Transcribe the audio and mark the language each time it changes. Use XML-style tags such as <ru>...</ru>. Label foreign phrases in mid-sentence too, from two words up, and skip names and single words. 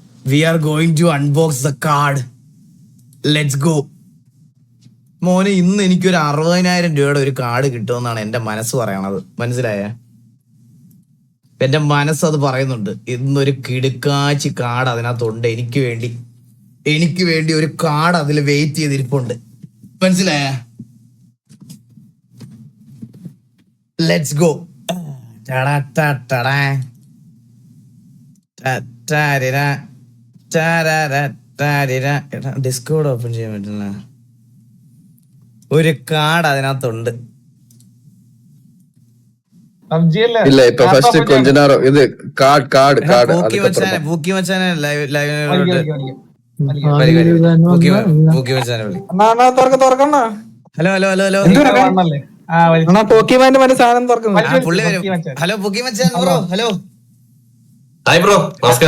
<en>we are going to unbox the card. Let's go.</en> <ml>മോനെ ഇന്ന് എനിക്കൊരു 60,000 രൂപയുടെ ഒരു കാർഡ് കിട്ടുമെന്നാണ് എന്റെ മനസ്സ് പറയണത്. മനസ്സിലായ? എന്റെ മനസ്സ് അത് പറയുന്നുണ്ട്. ഇന്നൊരു കിടുക്കാച്ചി കാർഡ് അതിനകത്തുണ്ട്. എനിക്ക് വേണ്ടി ഒരു കാർഡ് അതിൽ വെയിറ്റ് ചെയ്തിരിപ്പുണ്ട്. മനസ്സിലായ?</ml> <en>let's go.</en> <ml>ഡിസ്കോഡ് ഓപ്പൺ ചെയ്യാൻ പറ്റില്ല. ഒരു കാർഡ് അതിനകത്തുണ്ട്. ഇല്ല ഇപ്പൊ ഫസ്റ്റ്</ml> <ta>கொஞ்ச நேரம்</ta> <ml>ഇത് കാർഡ് പൂക്കി മച്ചാനെ ഹലോ ഹലോ ഹലോ ഹലോ പോക്കിമാന്റെ സാധനം തുറക്കുന്നു. പുള്ളി വരും. ഹലോ പൂക്കി മച്ചാൻ ബ്രോ. ഹലോ ഹായ് ബ്രോ, നമസ്കാരം.</ml>